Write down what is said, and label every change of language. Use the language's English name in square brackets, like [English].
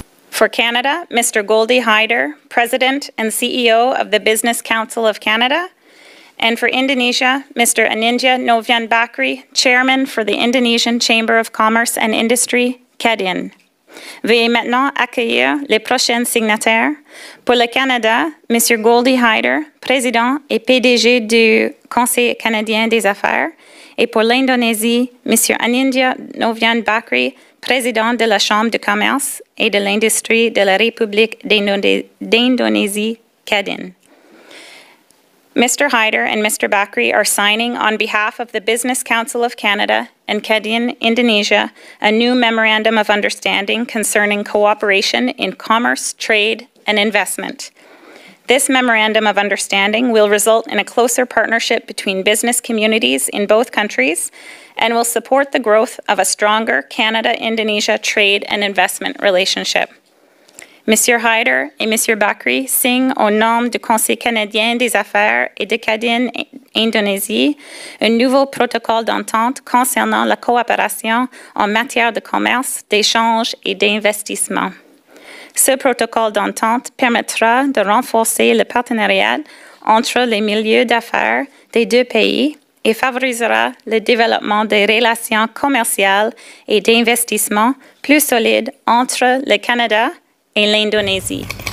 [English] For Canada, Mr. Goldie Hyder, President and CEO of the Business Council of Canada. And for Indonesia, Mr. Anindya Novian Bakri, Chairman for the Indonesian Chamber of Commerce and Industry, Kadin. [French] Veuillez maintenant accueillir les prochains signataires. Pour le Canada, Mr. Goldie Hyder, Président et PDG du Conseil canadien des affaires. Et pour l'Indonésie, Mr. Anindya Novian Bakri, Président de la Chambre de commerce et de l'industrie de la République d'Indonésie, Kadin. [English] Mr. Hyder and Mr. Bakri are signing on behalf of the Business Council of Canada and Kadin, Indonesia, a new Memorandum of Understanding concerning cooperation in commerce, trade, and investment. This Memorandum of Understanding will result in a closer partnership between business communities in both countries and will support the growth of a stronger Canada-Indonesia trade and investment relationship. [French] Monsieur Hyder et Monsieur Bakri signent au nom du Conseil canadien des affaires et de Kadin, Indonésie, un nouveau protocole d'entente concernant la coopération en matière de commerce, d'échange et d'investissement. Ce protocole d'entente permettra de renforcer le partenariat entre les milieux d'affaires des deux pays et favorisera le développement des relations commerciales et d'investissement plus solides entre le Canada et l'Indonésie.